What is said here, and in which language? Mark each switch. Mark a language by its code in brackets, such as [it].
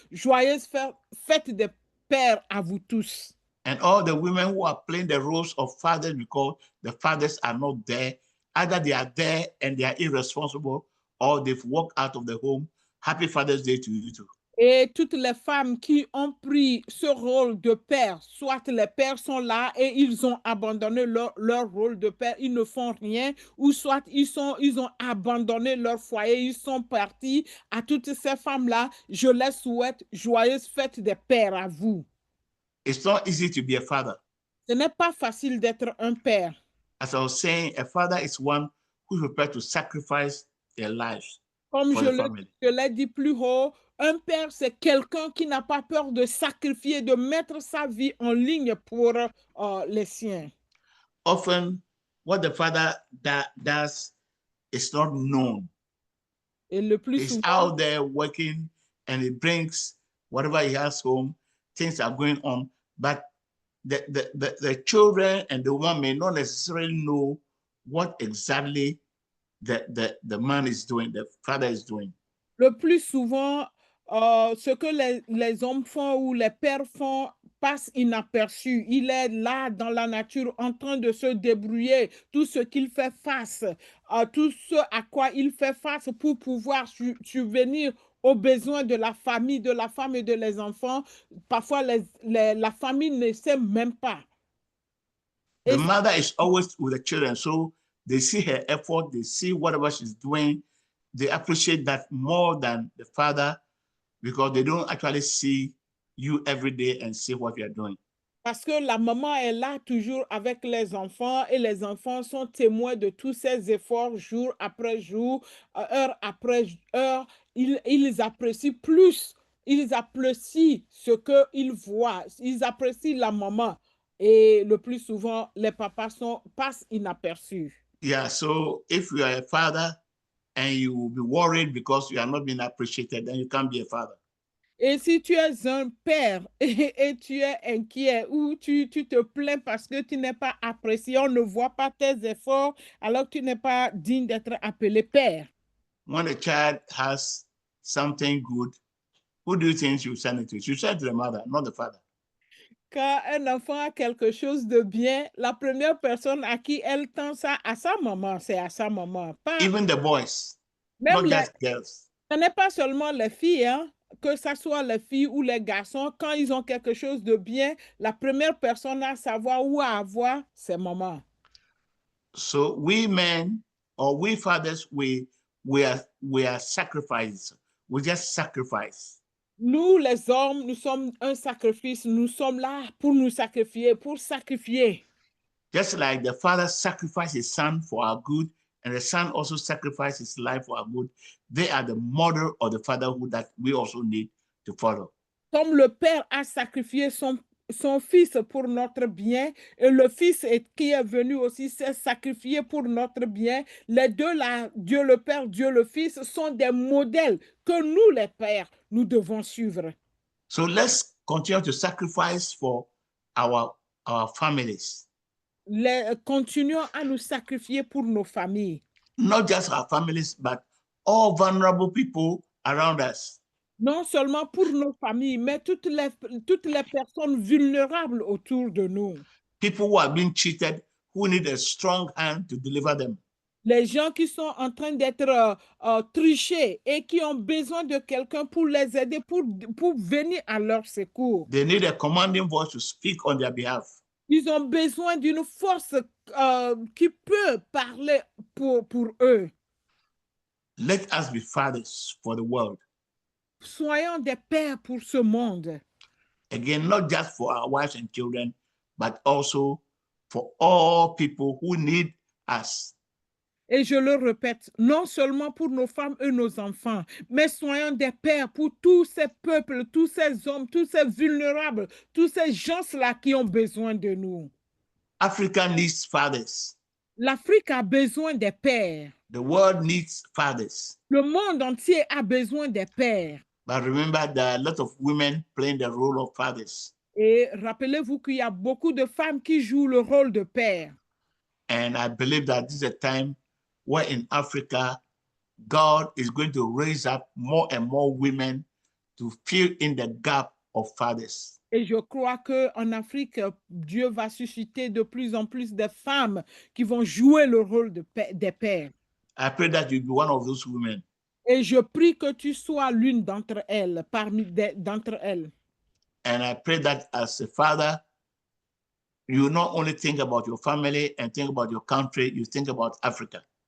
[fr] Joyeuse fête des pères à vous tous. [en] And all the women who are playing the roles of fathers because the fathers are not there, either they are there and they are irresponsible or they've walked out of the home. Happy Father's Day to you too. [fr] Et toutes les femmes qui ont pris ce rôle de père, soit les pères sont là et ils ont abandonné leur rôle de père, ils ne font rien, ou soit ils ont abandonné leur foyer, ils sont partis. À toutes ces femmes-là, je les souhaite joyeuse fête des pères à vous. [en] It's not easy to be a father. [fr] Ce n'est pas facile d'être un père. [en] As I was saying, a father is one who's prepared to sacrifice their lives [fr] Comme [en] for the family. [fr] je l'ai dit plus haut, un père, c'est quelqu'un qui n'a pas peur de sacrifier, de mettre sa vie en ligne pour les siens. [en] Often, what the father does is not known. [fr] Et le plus [en] He's [fr] souvent, [en] out there working and he brings whatever he has home. Things are going on, but the children and the woman may not necessarily know what exactly the man is doing, the father is doing. [fr] le plus souvent, ce que les hommes font ou les pères font passe inaperçu. Il est là dans la nature en train de se débrouiller, tout ce qu'il fait face, tout ce à quoi il fait face pour pouvoir subvenir aux besoins de la famille, de la femme et de les enfants. Parfois, la famille ne sait même pas. [en] The mother is always with the children, so they see her effort, they see whatever she's doing, they appreciate that more than the father because they don't actually see you every day and see what you're doing. [fr] Parce que la maman est là toujours avec les enfants et les enfants sont témoins de tous ces efforts jour après jour, heure après heure. Ils apprécient plus, ils apprécient ce qu'ils voient, ils apprécient la maman. Et le plus souvent, les papas passent inaperçus. [en] Yeah, so if you are a father and you will be worried because you are not being appreciated, then you can't be a father. [fr] Et si tu es un père et tu es inquiet ou tu te plains parce que tu n'es pas apprécié, on ne voit pas tes efforts, alors que tu n'es pas digne d'être appelé père. [en] When a child has something good, who do you think you send it to? You send it to the mother, not the father. [fr] Quand un enfant a quelque chose de bien, la première personne à qui elle tend ça, à sa maman, c'est à sa maman. Pas, [en] Even the boys, [fr] même [en] not just girls. [fr] ce n'est pas seulement les filles, hein, que ce soit les filles ou les garçons, quand ils ont quelque chose de bien, la première personne à savoir ou à avoir, c'est maman. [en] So we men or we fathers, we are sacrifices. We just sacrifice. [fr] Nous, les hommes, nous sommes un sacrifice. Nous sommes là pour nous sacrifier, pour sacrifier. [en] Just like the father sacrificed his son for our good, and the son also sacrificed his life for our good, they are the model of the fatherhood that we also need to follow. [fr] Comme le père a sacrifié son fils pour notre bien, et le fils qui est venu aussi s'est sacrifié pour notre bien, les deux là, Dieu le Père, Dieu le Fils, sont des modèles que nous, les pères, nous devons suivre. [en] So let's continue to sacrifice for our families. [fr] Continuons à nous sacrifier pour nos familles. [en] Not just our families, but all vulnerable people around us. [fr] Non seulement pour nos familles, mais toutes les personnes vulnérables autour de nous. [en] People who are being cheated, who need a strong hand to deliver them. [fr] Les gens qui sont en train d'être trichés et qui ont besoin de quelqu'un pour les aider, pour venir à leur secours. [en] They need a commanding voice to speak on their behalf. [fr] Ils ont besoin d'une force qui peut parler pour eux. [en] Let us be fathers for the world. [fr] Soyons des pères pour ce monde. [en] Again, not just for our wives and children, but also for all people who need us. [fr] Et je le répète, non seulement pour nos femmes et nos enfants, mais soyons des pères pour tous ces peuples, tous ces hommes, tous ces vulnérables, tous ces gens-là qui ont besoin de nous. [en] Africa needs fathers. [fr] L'Afrique a besoin des pères. [en] The world needs fathers. [fr] Le monde entier a besoin des pères. [en] But remember, there are a lot of women playing the role of fathers. [fr] Et rappelez-vous qu'il y a beaucoup de femmes qui jouent le rôle de père. [en] And I believe that this is a time where in Africa, God is going to raise up more and more women to fill in the gap of fathers. [fr] Et je crois qu'en Afrique, Dieu va susciter de plus en plus de femmes qui vont jouer le rôle des pères. [en] I pray that you be one of those women. [fr] Et je prie que tu sois l'une d'entre elles, d'entre elles. [en] And I pray that as a father, you not only think about your family and think about your country, you think about Africa.